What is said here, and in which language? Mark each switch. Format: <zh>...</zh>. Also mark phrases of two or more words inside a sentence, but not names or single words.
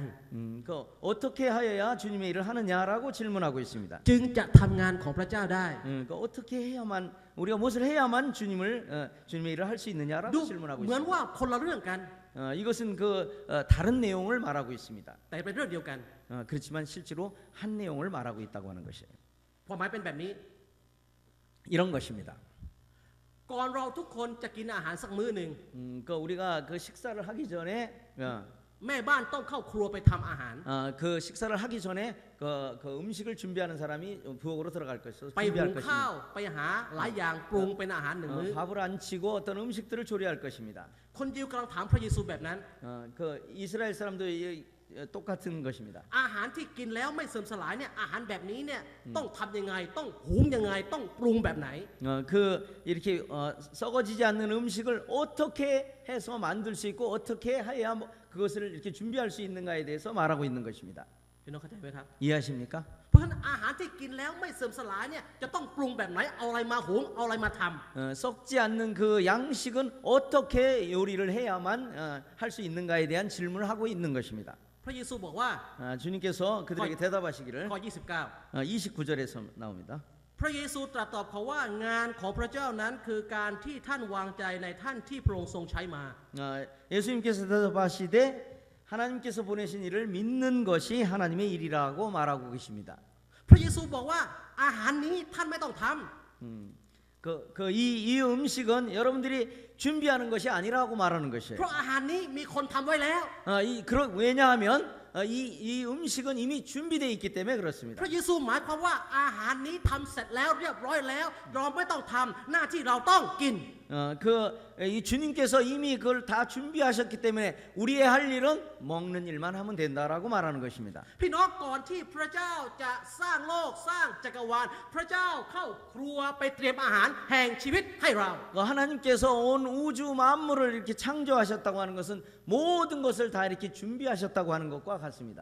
<ko>어떻게 하여야 주님의 일을 하느냐라고 질문하고 있습니다.</ko> <th>จึงจะทำงานของพระเจ้าได้</th> <ko>어떻게 해야만 우리가 무엇을 해야만 주님의 일을 할 수 있느냐라고</ko> <th>ดู</th> <ko>질문하고</ko> <th>เหมือน</th> <ko>있습니다.</ko> <th>ว่าคนละเรื่องกัน</th> <ko>이것은 다른 내용을 말하고 있습니다.</ko> <th>แต่เป็นเรื่องเดียวกัน</th> <ko>그렇지만 실제로 한 내용을 말하고 있다고 하는 것이에요.</ko> <th>ความหมายเป็นแบบนี้</th> <ko>이런 것입니다.</ko> <th>ก่อนเราทุกคนจะกินอาหารสักมื้อหนึ่ง</th> <ko>우리가 그 식사를 하기 전에</ko> <th>แม่บ้านต้องเข้าครัวไปทำอาหาร</th> <ko>그 식사를 하기 전에 그 음식을 준비하는 사람이 부엌으로 들어갈 것이죠.</ko> <th>ไปหุ</th> <ko>준비할</ko> <th>งข้าว</th> <ko>것입니다.</ko> <th>ไปหาหลายอย่างปรุงเป็นอาหารหนึ่งมื้อ</th> <ko>밥을 안 치고 어떤 음식들을 조리할 것입니다.</ko> <th>คนยิวกำลังถามพระเยซูแบบนั้น</th> <ko>그 이스라엘 사람도 똑같은 것입니다.</ko> <th>อาหารที่กินแล้วไม่เสื่อมสลายเนี่ยอาหารแบบนี้เนี่ยต้องทำยังไงต้องหุงยังไงต้องปรุงแบบไหน</th> <ko>이렇게 썩어지지 않는 음식을 어떻게 해서 만들 수 있고 어떻게 해야 그것을 이렇게 준비할 수 있는가에 대해서 말하고 있는 것입니다.</ko> <th>พี่น้องเข้าใจไหมครับ</th> <ko>이해하십니까?</ko> <th>เพราะฉะนั้นอาหารที่กินแล้วไม่เสื่อมสลายเนี่ยจะต้องปรุงแบบไหนเอาอะไรมาหุงเอาอะไรมาทำ</th> <ko>썩지 않는 그 양식은 어떻게 요리를 해야만 할 수 있는가에 대한 질문을 하고 있는 것입니다.</ko> <th>พระเยซูบอกว่า</th> <ko>주님께서 그들에게 대답하시기를</ko> <th>ข้อ 29</th> <ko>29절에서 나옵니다.</ko> <th>พระเยซูตรัสตอบเขาว่างานของพระเจ้านั้นคือการที่ท่านวางใจในท่านที่พระองค์ทรงใช้มา</th> <ko>예수님께서 대답하시되 하나님께서 보내신 일을 믿는 것이 하나님의 일이라고 말하고 계십니다.</ko> <th>พระเยซูบอกว่าอาหารนี้ท่านไม่ต้องทำ</th> <ko>이 음식은 여러분들이 준비하는 것이 아니라고 말하는</ko> <th>เพ</th> <ko>것이에요.</ko> <th>ราะอาหารนี้มีคนทำไว้แล้ว</th> <ko>왜냐하면 이 음식은 이미 준비되어 있기 때문에</ko> <th>พ</th> <ko>그렇습니다.</ko> <th>ระเยซูหมายความว่าอาหารนี้ทำเสร็จแล้วเรียบร้อยแล้วเราไม่ต้องทำหน้าที่เราต้องกิน</th> <ko>이 주님께서 이미 그걸 다 준비하셨기 때문에 우리의 할 일은 먹는 일만 하면 된다라고 말하는 것입니다.</ko> <th>พี่น้องก่อนที่พระเจ้าจะสร้างโลกสร้างจักรวาลพระเจ้าเข้าครัวไปเตรียมอาหารแห่งชีวิตให้เรา</th> <ko>하나님께서 온 우주 만물을 이렇게 창조하셨다고 하는 것은 모든 것을 다 이렇게 준비하셨다고 하는 것과 같습니다.</ko>